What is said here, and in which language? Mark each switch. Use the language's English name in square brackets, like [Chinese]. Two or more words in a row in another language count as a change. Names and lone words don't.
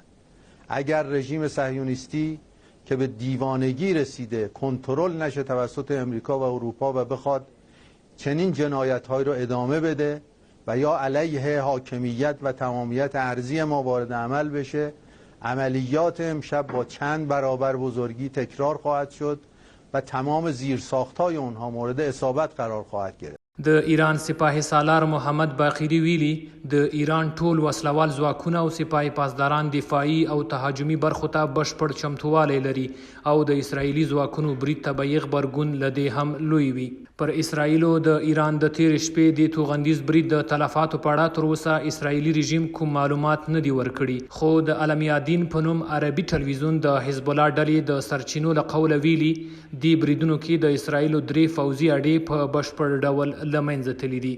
[Persian] اگر رژیم صهیونیستی که به دیوانگی رسیده کنترل نشه توسط امریکا و اروپا و بخواد چنین جنایت‌هایی رو ادامه بده و یا علیه حاکمیت و تمامیت ارضی ما وارد عمل بشه، عملیات امشب با چند برابر بزرگی تکرار خواهد شد و تمام زیرساخت‌های اونها مورد اصابت قرار خواهد گرفت. [Pashto] د ایران سپاه سالار محمد باقری ویلي د ایران ټول وسلوال ځواکونه او سپاه پاسداران دفاعي او تهاجمي برخو ته بشپړ چمتووالی لري او د اسرائیلي ځواکونو برید ته به یې غبرګون له دې هم لوی وي. پر اسرائیلو د ایران د تیر شپې د توغندیز برید د تلفاتو په اړه تر اوسه اسرائیلي رژیم کوم معلومات نه دي ورکړي، خو د المیادین په نوم عربي ټلویزیون د حزب الله ډلې د سرچینو له قوله ویلي دې بریدونو کې د اسرائیلو 3 فوځي اډې په بشپړ ډول له منځه تللي دي.